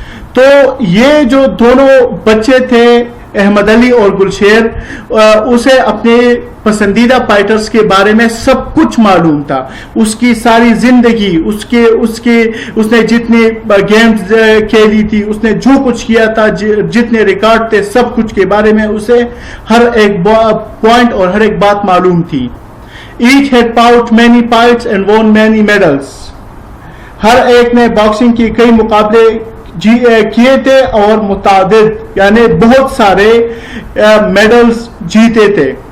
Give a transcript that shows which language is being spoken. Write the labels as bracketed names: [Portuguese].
[Hindi] तो ये जो दोनों बच्चे थे अहमद अली और गुलशेर, उसे अपने पसंदीदा फाइटर्स के बारे में सब कुछ मालूम था. उसकी सारी जिंदगी, उसने जितने गेम्स खेली थी, उसने जो कुछ किया था, जितने रिकॉर्ड थे, सब कुछ के बारे में उसे हर एक पॉइंट और हर एक बात मालूम थी. [English] Each had fought many fights and won many medals. [Hindi] हर एक ने बॉक्सिंग की कई मुकाबले किए थे और मुतादिद यानी बहुत सारे मेडल्स जीते थे.